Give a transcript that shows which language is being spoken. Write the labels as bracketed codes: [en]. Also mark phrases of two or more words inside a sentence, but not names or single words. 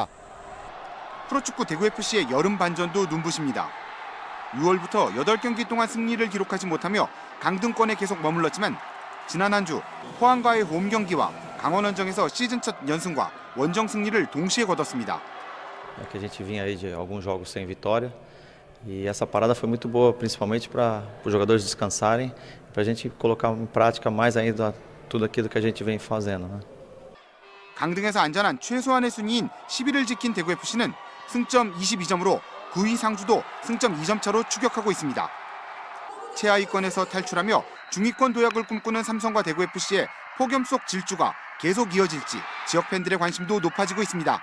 [ko] 프로축구 대구FC의 여름 반전도 눈부십니다. 6월부터 8경기 동안 승리를 기록하지 못하며 강등권에 계속 머물렀지만 지난 한 주 포항과의 홈 경기와 강원원정에서 시즌 첫 연승과 원정 승리를 동시에 거뒀습니다. [pt] Que a gente vinha aí de alguns jogos sem vitória. E essa parada foi muito boa, principalmente para os jogadores descansarem, para a gente colocar em prática mais ainda tudo aquilo que a gente vem fazendo. [ko] 강등에서 안전한 최소한의 순위인 10위를 지킨 대구FC는 승점 22점으로 9위 상주도 승점 2점 차로 추격하고 있습니다. 최하위권에서 탈출하며 중위권 도약을 꿈꾸는 삼성과 대구FC의 폭염 속 질주가 계속 이어질지 지역 팬들의 관심도 높아지고 있습니다.